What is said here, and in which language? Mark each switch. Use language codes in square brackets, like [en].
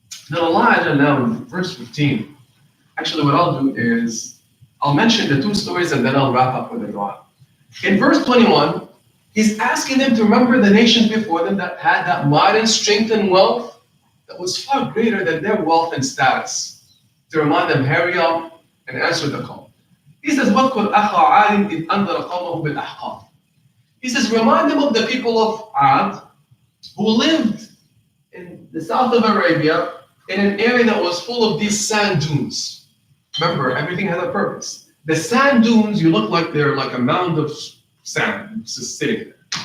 [en] Then Allah now in verse 15, actually what I'll do is, I'll mention the two stories and then I'll wrap up with a dua. In verse 21, He's asking them to remember the nations before them that had that might and strength and wealth that was far greater than their wealth and status. To remind them, hurry up and answer the call. He says, [ar] وَاذْكُرْ أَخَا عَادٍ إِذْ أَنذَرَ قَوْمَهُ بِالْأَحْقَافِ. [en] He says, remind them of the people of Ad who lived in the south of Arabia in an area that was full of these sand dunes. Remember, everything has a purpose. The sand dunes, you look like they're like a mound of sand just sitting there.